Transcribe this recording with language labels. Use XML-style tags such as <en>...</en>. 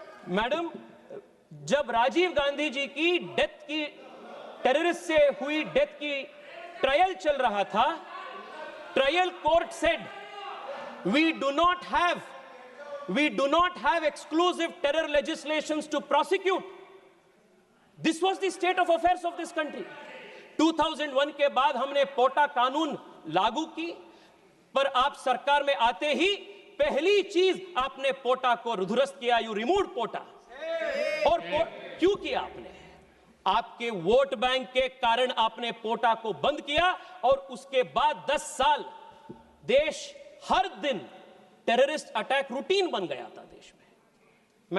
<hi>Madam, जब राजीव गांधी जी की death की, टेररिस्ट से हुई डेथ की ट्रायल चल रहा था,</hi> <en>Trial court said we do not have we do not have exclusive terror legislations to prosecute. This was the state of affairs of this country.</en> <hi>2001 के बाद हमने पोटा कानून लागू की, पर आप सरकार में आते ही पहली चीज आपने पोटा को दुरुस्त किया,</hi> <en>You remove POTA.</en> <hi>और क्यों किया आपने? आपके वोट बैंक के कारण आपने पोटा को बंद किया, और उसके बाद 10 साल देश हर दिन टेररिस्ट अटैक रूटीन बन गया था देश में।</hi>